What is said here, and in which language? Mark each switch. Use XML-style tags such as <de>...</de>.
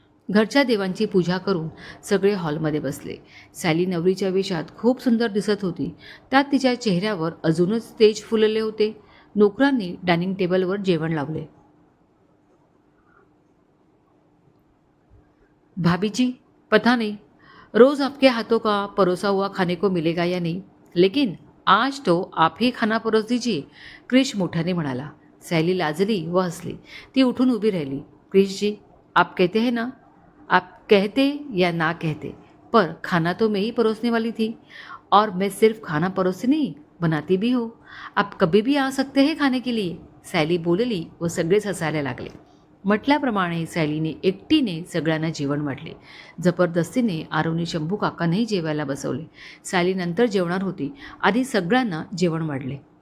<mr>घरच्या देवांची पूजा करून सगळे हॉलमध्ये बसले. सायली नवरीच्या वेशात खूप सुंदर दिसत होती. त्यात तिच्या चेहऱ्यावर अजूनच तेज फुलले होते. नोकरांनी डायनिंग टेबलवर जेवण लावले.</mr> <hi>भाभी जी, पता नहीं रोज़ आपके हाथों का परोसा हुआ खाने को मिलेगा या नहीं, लेकिन आज तो आप ही खाना परोस दीजिए,</hi> <mr>क्रिश मोठ्याने म्हणाला. सायली लाजली व हसली. ती उठून उभी राहिली.</mr> <hi>क्रिश जी, आप कहते हैं ना, आप कहते या ना कहते, पर खाना तो मैं ही परोसने वाली थी, और मैं सिर्फ खाना परोसती नहीं, बनाती भी हो. आप कभी भी आ सकते हैं खाने के लिए.</hi> <mr>सायली बोलली व सगळेच हसायला लागले. म्हटल्याप्रमाणे सायलीने एकटीने सगळ्यांना जेवण वाढले. जबरदस्तीने आरवने शंभू काकांनाही जेवायला बसवले. सायली नंतर जेवणार होती. आधी सगळ्यांना जेवण वाढले.</mr>